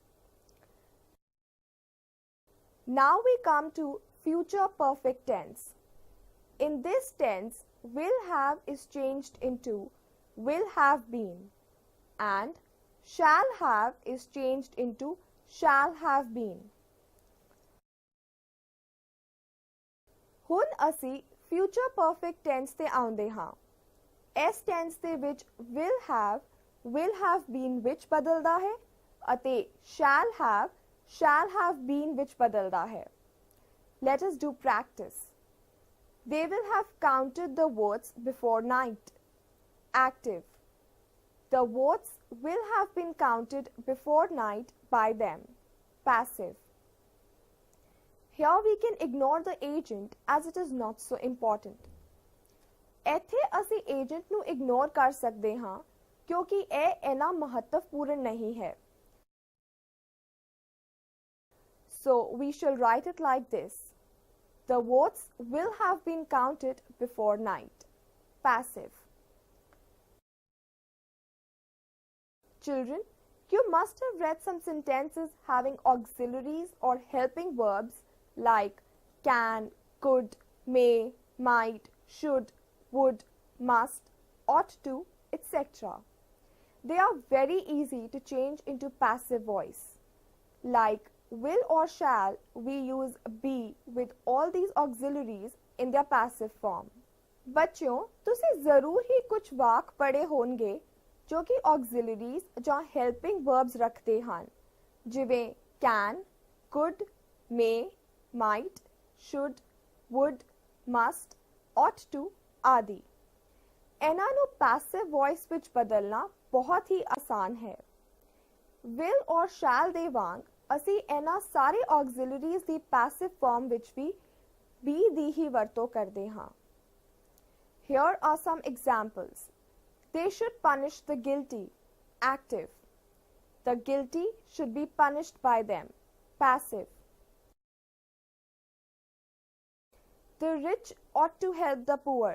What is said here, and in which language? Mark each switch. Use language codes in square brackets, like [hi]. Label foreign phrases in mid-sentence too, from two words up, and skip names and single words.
[en] Now we come to future perfect tense. In this tense, will have is changed into will have been, and shall have is changed into shall have been. [pa] ਹੁਣ ਅਸੀਂ [en] future perfect tense [pa] ਤੇ ਆਉਂਦੇ ਹਾਂ. ਇਸ tense ਦੇ ਵਿੱਚ [en] will have will have been which [pa] ਬਦਲਦਾ ਹੈ ਅਤੇ [en] shall have been which [pa] ਬਦਲਦਾ ਹੈ. [en] Let us do practice. They will have counted the votes before night. Active. The votes will have been counted before night by them. Passive. Here we can ignore the agent as it is not so important. [pa] ਇੱਥੇ ਅਸੀਂ ਏਜੰਟ ਨੂੰ ਇਗਨੋਰ ਕਰ ਸਕਦੇ ਹਾਂ ਕਿਉਂਕਿ ਇਹ ਇੰਨਾ ਮਹੱਤਵਪੂਰਨ ਨਹੀਂ ਹੈ. [en] So we shall write it like this. The votes will have been counted before night. Passive. Children, you must have read some sentences having auxiliaries or helping verbs like can, could, may, might, should, would, must, ought to, etc. They are very easy to change into passive voice. Like will or shall, we use be with all these auxiliaries in their passive form. [pa] ਬੱਚਿਓ, ਤੁਸੀਂ ਜ਼ਰੂਰ ਹੀ ਕੁਝ ਵਾਕ ਪੜ੍ਹੇ ਹੋਣਗੇ ਜੋ ਕਿ auxiliaries ਜਾਂ [en] helping verbs [pa] ਰੱਖਦੇ ਹਨ, ਜਿਵੇਂ [en] can, could, may, might, should, would, must, ought to [pa] ਆਦਿ. ਇਹਨਾਂ ਨੂੰ [en] passive voice [pa] ਵਿੱਚ ਬਦਲਣਾ ਬਹੁਤ ਹੀ ਆਸਾਨ ਹੈ. [en] will or shall [pa] ਦੇ ਵਾਂਗ ਅਸੀਂ ਇਹਨਾਂ ਸਾਰੇ auxiliaries ਦੀ [en] passive form [pa] ਵਿੱਚ ਵੀ be ਦੀ ਹੀ ਵਰਤੋਂ ਕਰਦੇ ਹਾਂ. [en] Here are some examples. They should punish the guilty. Active. The guilty should be punished by them. Passive. The rich ought to help the poor.